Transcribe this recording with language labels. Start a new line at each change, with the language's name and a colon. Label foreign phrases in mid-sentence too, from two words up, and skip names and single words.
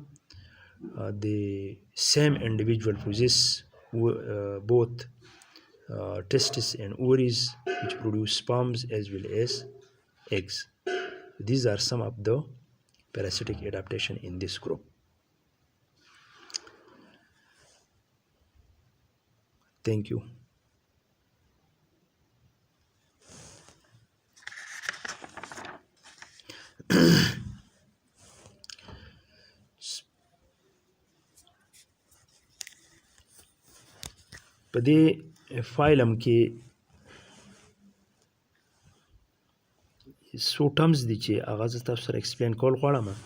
English: The same individual possess both testes and ovaries, which produce sperms as well as eggs. These are some of the parasitic adaptation in this group. Thank you.
Pashto: په دې فایلم کې څو ټرمز دي چې هغه زه تاسو سره ایکسپلین کول غواړم.